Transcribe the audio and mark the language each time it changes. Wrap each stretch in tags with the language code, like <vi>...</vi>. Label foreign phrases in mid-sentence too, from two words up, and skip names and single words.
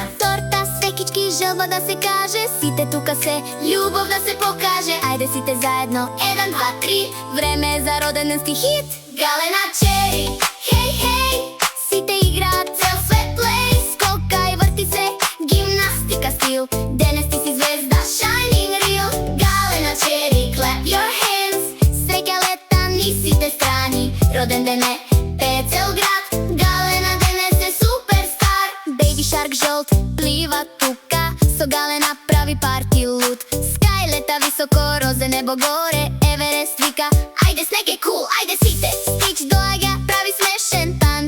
<mk>Торта, свекички, желба да се каже. Сите тука се, љубов да се покаже. Ајде сите заедно, 1, 2, 3. Време е за роденденски хит. Галена чери, хеј, хеј. Сите играат цел свет плей. Скока и врти се, гимнастика стил. Денес ти си звезда,</mk> <en>shining real. Галена чери, clap your hands.</en> <mk>Среќа лета ни сите страни. Роден ден е, пее цел град. Галена денес е суперстар. Baby shark жолт, плива тука. Со Галена прави парти луд. Скај лета високо, розе небо горе. Еверест вика, ајде снег е кул, ајде сите. Стич доаѓа, прави смешен танц.</mk>